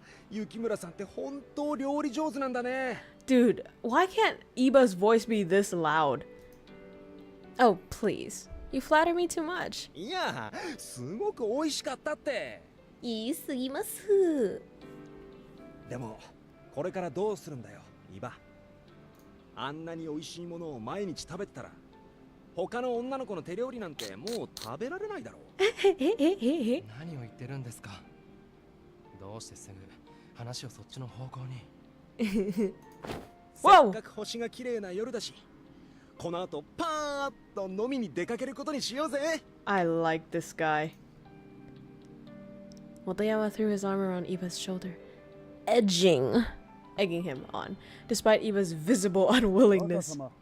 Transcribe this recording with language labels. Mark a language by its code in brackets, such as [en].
[ja] 雪村さんって本当料理上手なんだね。 [en] Dude, why can't Iba's voice be this loud? Oh, please. You flatter me too much. [ja] いや、すごく美味しかったって。言い過ぎます。でも、これからどうするんだよ、イバ。あんなに美味しいものを毎日食べてたら、他の女の子の手料理なんてもう食べられないだろう。何を言ってるんですか。どうしてすぐ話をそっちの方向に。せっかく星が綺麗な夜だし、この後パーッと飲みに出かけることにしようぜ。 [en] I like this guy. Motoyama threw his arm around Iba's shoulder, egging him on, despite Iba's visible unwillingness.